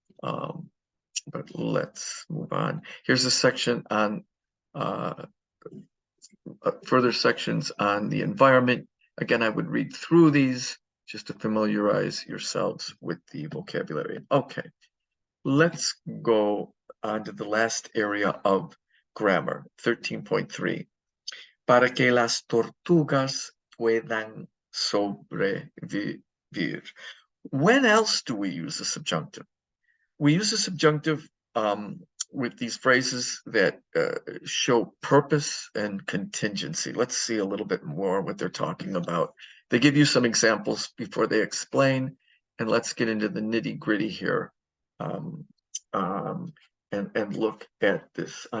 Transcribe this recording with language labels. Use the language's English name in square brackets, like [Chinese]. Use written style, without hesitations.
[English] But let's move on. Here's a section on further sections on the environment. Again, I would read through these just to familiarize yourselves with the vocabulary. Okay, let's go on to the last area of grammar, 13.3. [Spanish] Para que las tortugas puedan sobrevivir. [English] When else do we use the subjunctive? We use the subjunctive with these phrases that show purpose and contingency. Let's see a little bit more what they're talking about. They give you some examples before they explain, and let's get into the nitty-gritty here and look at this.